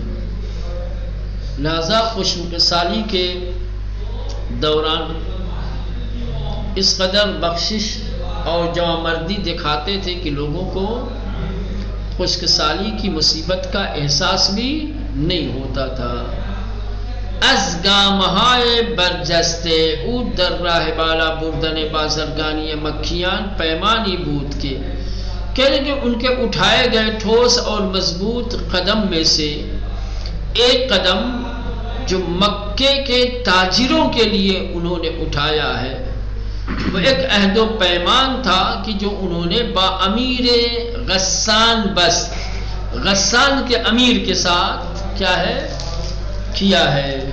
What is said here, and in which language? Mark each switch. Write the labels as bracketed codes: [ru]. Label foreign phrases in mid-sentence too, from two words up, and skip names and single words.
[ur] لہذا خشک سالی کے دوران اس قدر بخشش اور جوانمردی دکھاتے تھے کہ لوگوں کو خشک سالی کی مصیبت کا احساس بھی نہیں ہوتا تھا. [fa] از گامہائے برجستے او در راہ بالا بردن بازرگانی مکھیان پیمانی بود کے، [ur] کہہ لیں کہ ان کے اٹھائے گئے ٹھوس اور مضبوط قدم میں سے ایک قدم جو مکے کے تاجروں کے لیے انہوں نے اٹھایا ہے، وہ ایک عہد و پیمان تھا کہ جو انہوں نے [fa] با امیر غسان بست، [ur] غسان کے امیر کے ساتھ کیا ہے کیا ہے.